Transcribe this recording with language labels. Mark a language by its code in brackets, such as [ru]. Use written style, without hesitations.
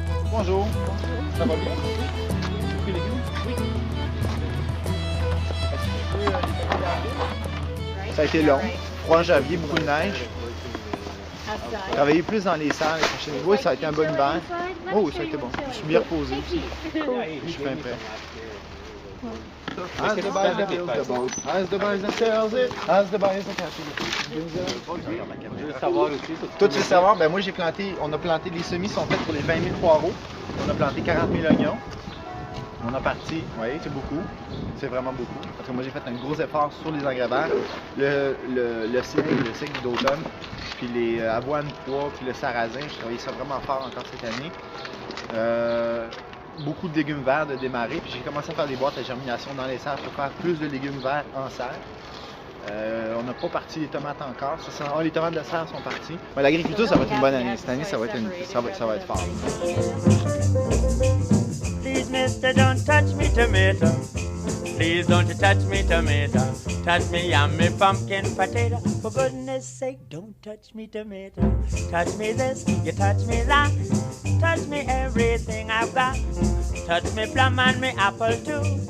[fr] Bonjour. Ça va bien? Les légumes? Oui. Ça a été long. Froid en janvier, beaucoup de neige. Travailler plus dans les salles. Oui, ça a été un bon hiver. Oh oui, ça a été bon. Je suis bien reposé aussi. Je suis bien prêt. [en] As the buys that builds the boat, as the buys that sells it, as the buys that catches it. [fr] Je veux savoir aussi. Toi, tu veux savoir? Ben moi, on a planté, les semis sont faits pour les 20 000 poireaux. On a planté 40 000 oignons. On a parti, oui, c'est beaucoup. C'est vraiment beaucoup. Parce que moi, j'ai fait un gros effort sur les engrais verts. Le cycle d'automne, puis les avoines, pois, puis le sarrasin. Je travaillais ça vraiment fort encore cette année. Beaucoup de légumes verts de démarrer. Puis j'ai commencé à faire des boîtes à germination dans les serres pour faire plus de légumes verts en serre. On n'a pas parti les tomates encore. Les tomates de serre sont parties. Mais l'agriculture, ça va être une bonne année. Cette année, ça va être fort. [en] Please, mister, don't touch me tomato. Please don't you touch me tomato. Touch me yummy pumpkin potato. For goodness sake, don't touch me tomato. Touch me this, you touch me that. Touch me everything I've got. Touch me plum and me apple too.